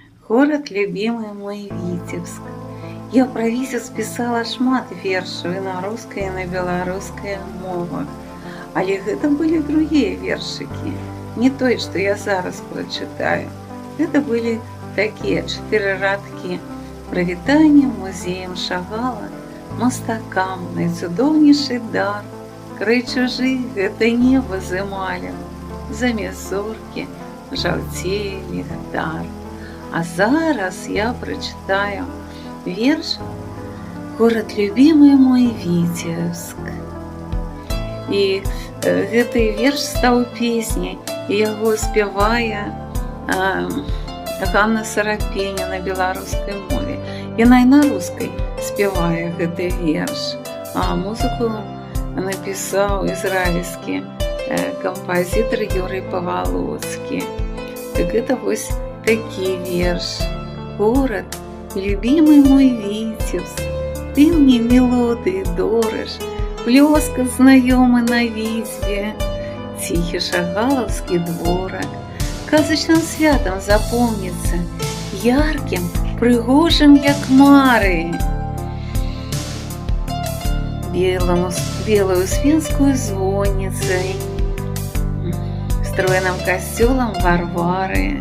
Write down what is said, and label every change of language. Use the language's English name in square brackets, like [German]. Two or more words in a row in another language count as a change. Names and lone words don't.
[Russian] Город любимый мой Витебск. [Belarusian] Я про Віцебск пісала шмат вершаў і на рускай, і на беларускай мовах. Але гэта былі другія вершыкі, не той, што я зараз прачытаю. Гэта былі такія 4 радкі. Прывітанне музеем Шагала, мастакам найцудоўнейшы дар. Край чужы гэта неба зымалі, замест зоркі жаўцее ліхтар. А зараз я прачытаю верш «Город любимый мой Витебск». І гэты верш стаў песняй, і яго спявае Ганна Сарапеня на беларускай мове. Яна і на рускай спявае гэты верш, а музыку напісаў ізраільскі кампазітар Юрый Павалоцкі. Так гэта вось такі верш. [Russian] Город, любимый мой Витебск, ты мне мелодии дорож, [Belarusian] плёска знайомы на візбе, ціхі шагалаўскі дворак, казачным святам запомнится, ярким, прыгожым, як мары. [Russian] Белую Успенскую звонницей, стройным костёлом Варвары.